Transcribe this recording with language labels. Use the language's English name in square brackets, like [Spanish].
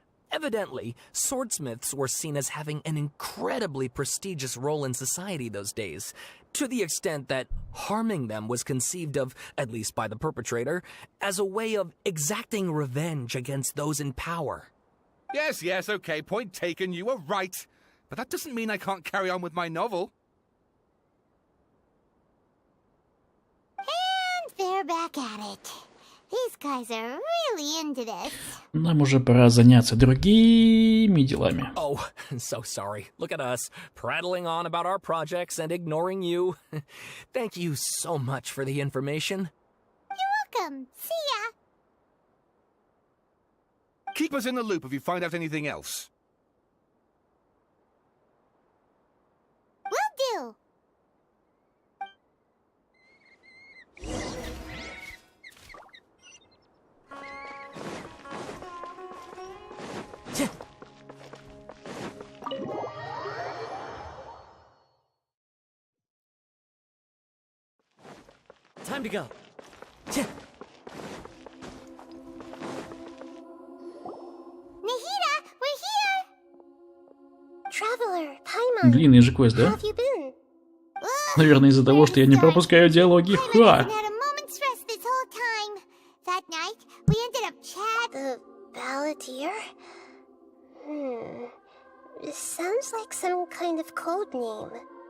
[English] Evidently, swordsmiths were seen as having an incredibly prestigious role in society those days, to the extent that harming them was conceived of, at least by the perpetrator, as a way of exacting revenge against those in power. Yes, yes, okay, point taken, you were right. But that doesn't mean I can't carry on with my novel. And they're back at it. These guys are really into this. [Russian] Нам уже пора заняться другими делами. [English] Oh, so sorry. Look at us, prattling on about our projects and ignoring you. Thank you so much for the information. You're welcome. See ya. Keep us in the loop if you find out anything else. Will do. Time to go. Nahida, we're here. Traveler, Paimon. [Russian] Длинный же квест, да? [English] How have you been? [Russian] Наверное, из-за того, что я не пропускаю диалоги. Ха! [English] Had a moment's rest this whole time. That night, we ended up The Balladeer? This sounds like some kind of code name.